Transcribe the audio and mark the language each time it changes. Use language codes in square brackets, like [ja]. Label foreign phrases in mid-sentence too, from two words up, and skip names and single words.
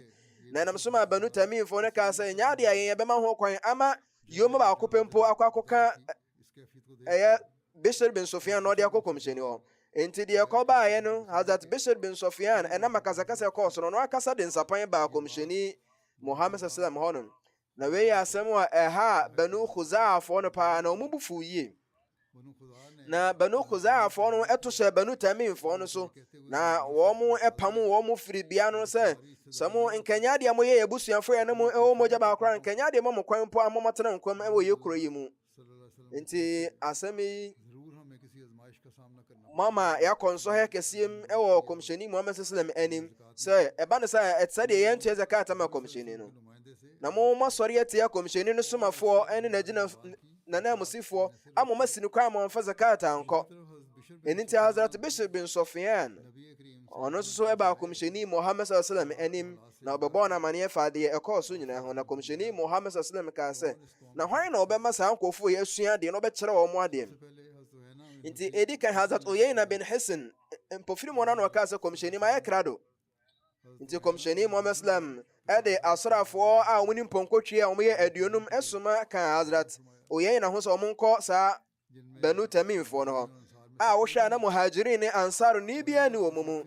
[ak] Na ɛnam so ma Banu Tamimfoɔ no kaa sɛ nyɛ adeɛ a yɛn yɛbɛma ho kwan ama yɛm baako pɛ mpo akɔka ɛyɛ Bishr bin Sufyan na ɔde akɔ kɔmhyɛni hɔ. Enti deɛ ɛkɔbaeɛ no Hazrat Bishr bin Sufyan ɛnam akasakasa kɔɔ so no na akasa de nsapan baa kɔmhyɛni Muhammad [ar] صلى الله عليه وسلم [ak] hɔ no. Na wei yɛ asɛm a ɛha Banu Khuzaafoɔ no paa na ɔmo bu fuw yie. Na Banu Khuzaafoɔ no ɛto hyɛ Banu Tamimfoɔ no so na wɔn ɛpam wɔn firi bea no sɛ mo nkanya deɛ moyɛ abusuafoɔ yɛ no mo ɛwɔ mogya baako a nkanya deɛ mo kwan mpo a momatena nkɔm ɛwɔ yɛ kuro yi mu. Nti asɛm yi mama yɛakɔ nsɔhɛ kɛseɛm ɛwɔ kɔmhyɛni Muhammad [ar] صلى الله عليه وسلم [ak] anim sɛ ɛba no sɛ ɛte deɛ yɛntua zakat ama kɔmhyɛni no. Na mo masɔre atia kɔmhyɛni no somafoɔ ɛne n'agyina nanamusifoɔ ama masi no kwan ma ɔmfa zakat ankɔ. Ɛno nti Hazrat Bishr bin Sufyan ɔno nso so ɛba kɔmhyɛni Muhammad [ar] صلى الله عليه وسلم [ak] anim na ɔbɛbɔ no amanneɛ fa adeɛ ɛkɔɔ so nyinaa ho. Na kɔmhyɛni Muhammad [ar] صلى الله عليه وسلم [ak] kaa sɛ na hwan na ɔbɛma saa nkɔɔfoɔ yi asua adeɛ na ɔbɛkyerɛ wɔn adeɛ. Nti ɛdi kan Hazrat Uyayna bin Hasan mpɔfiri mu na ɔkaa sɛ kɔmhyɛni ma yɛ krado. Nti kɔmhyɛni Muhammad sallam ɛde asrafoɔ a wɔn ni mpɔnkɔtwi a wɔn yɛ aduonum ɛsoma kan Hazrat Uyayna ho sɛ wɔn nkɔ saa Banu Tamimfoɔ no hɔ a wɔhwɛ na Muhajirin ne Ansar ni bia ne wɔn mu.